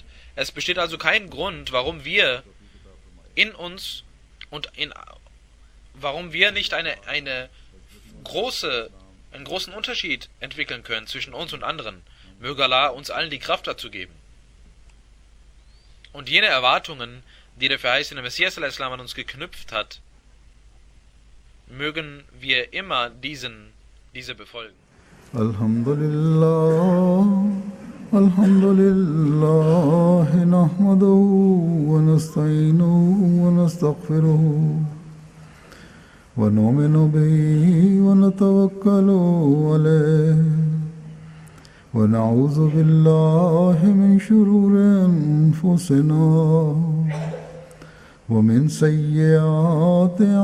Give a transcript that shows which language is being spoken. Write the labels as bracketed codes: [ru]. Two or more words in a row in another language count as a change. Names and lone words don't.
[de] Es besteht also kein Grund, warum wir in uns und warum wir nicht einen großen Unterschied entwickeln können zwischen uns und anderen. Möge Allah uns allen die Kraft dazu geben. Und jene Erwartungen, die der verheißene Messias al-Islam an uns geknüpft hat, mögen wir immer diese befolgen. [ar] الحمد لله نحمده ونستعينه ونستغفره ونؤمن به ونتوكل عليه ونعوذ بالله من شرور أنفسنا ومن سيئات